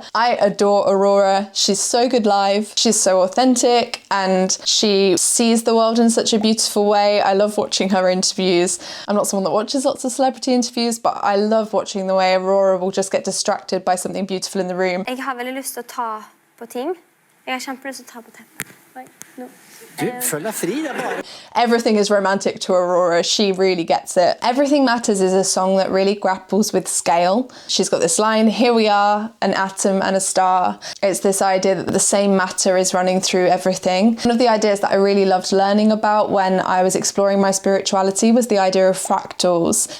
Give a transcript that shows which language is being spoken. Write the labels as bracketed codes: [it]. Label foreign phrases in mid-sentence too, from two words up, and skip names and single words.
[en] I adore Aurora. She's so good live. She's so authentic and she sees the world in such a beautiful way. I love watching her interviews. I'm not someone that watches lots of celebrity interviews, but I love watching the way Aurora will just get distracted by something beautiful in the room. [no] Jeg har veldig lyst til å ta på ting. Jeg har kjempelyst til å ta på teppet. Oi, nå. [en] Everything is romantic to Aurora. She really gets it. Everything Matters is a song that really grapples with scale. She's got this line, here we are, an atom and a star. It's this idea that the same matter is running through everything. One of the ideas that I really loved learning about when I was exploring my spirituality was the idea of fractals.